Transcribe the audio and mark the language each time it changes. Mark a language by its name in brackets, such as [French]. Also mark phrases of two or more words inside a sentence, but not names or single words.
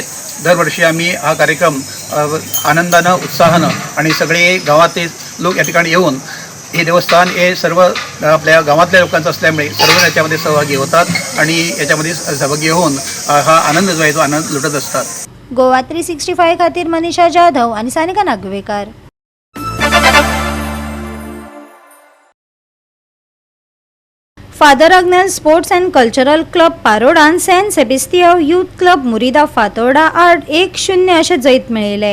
[Marathi] दरवर्षी आम्ही हा कार्यक्रम आनंदानं उत्साहानं आणि सगळे गावातले लोक या ठिकाणी येऊन हे देवस्थान हे सर्व आपल्या गावातल्या लोकांचं असल्यामुळे सर्व याच्यामध्ये सहभागी होतात आणि याच्यामध्ये सहभागी होऊन हा आनंद जो आहे तो आनंद लुटत असतात. [Konkani] गोवा 365 खातीर मनीषा जाधव आणि सानिका नागवेकर. फादर अग्नेल स्पोर्ट्स अँड कल्चरल क्लब पारोडान सेंट सेबेस्तियाव यूथ क्लब मुरिदा फातोर्डा आड 1-0 अशें जैत मेळयले.